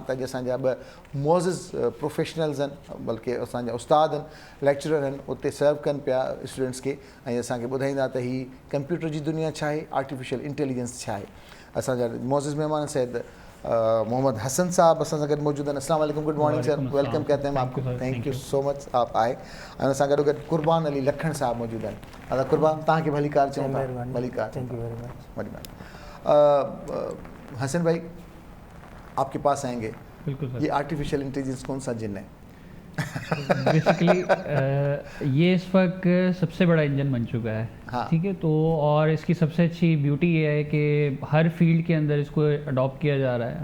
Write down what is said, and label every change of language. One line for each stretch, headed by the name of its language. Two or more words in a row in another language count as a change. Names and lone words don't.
Sindhi: त अॼु असांजा ॿ मुअज़्ज़िज़ प्रोफेशनल्स आहिनि, बल्कि असांजा उस्ताद आहिनि, लेक्चरर आहिनि, उते सर्व कनि पिया स्टूडेंट्स खे, ऐं असांखे ॿुधाईंदा त हीअ कंप्यूटर जी दुनिया छा आहे,
English: artificial intelligence
Sindhi: छा आहे। असांजा मुअज़्ज़िज़ महिमान सैयद मोहम्मद हसन साहब असां सां गॾु मौजूदु आहिनि।
Arabic: السلام علیکم,
English: good morning sir, welcome
Urdu: کہتے ہیں آپ کو,
English: thank you so much
Urdu: آپ آئے.
Sindhi: ऐं असां गॾो गॾु कुर्बान अली लखण साहब मौजूदु आहिनि। दादा कुर्बान, तव्हांखे भली कार चऊं था, भली कार,
English: thank you very much.
Urdu: حسن بھائی، آپ کے پاس آئیں گے. بالکل سر. یہ
English: artificial intelligence
Urdu: کون سا جن ہے? بیسکلی یہ اس وقت سب سے بڑا انجن بن چکا ہے, ہاں. ٹھیک ہے. تو اور اس کی سب سے اچھی بیوٹی یہ ہے کہ ہر فیلڈ کے اندر اس کو اڈاپٹ کیا جا رہا ہے.